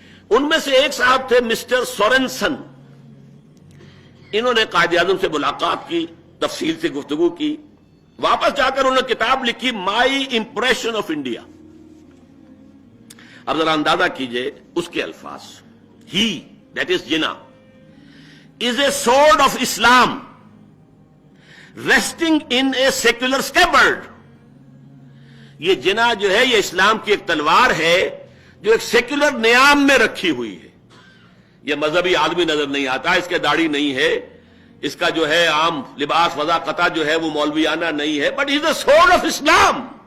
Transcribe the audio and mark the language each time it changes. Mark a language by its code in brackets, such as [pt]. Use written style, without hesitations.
[ur] ان میں سے ایک صاحب تھے مسٹر سورنسن. انہوں نے قائد اعظم سے ملاقات کی, تفصیل سے گفتگو کی. واپس جا کر انہوں نے کتاب لکھی مائی امپریشن آف انڈیا. اب ذرا اندازہ کیجئے اس کے الفاظ. [en] He that is Jinnah is a sword of Islam resting in a secular scabbard. [ur] یہ جنا جو ہے یہ اسلام کی ایک تلوار ہے جو ایک سیکولر نیام میں رکھی ہوئی ہے. یہ مذہبی آدمی نظر نہیں آتا, اس کے داڑھی نہیں ہے, اس کا جو ہے عام لباس وضاقتہ جو ہے وہ مولویانہ نہیں ہے, [en] But is a sword of Islam.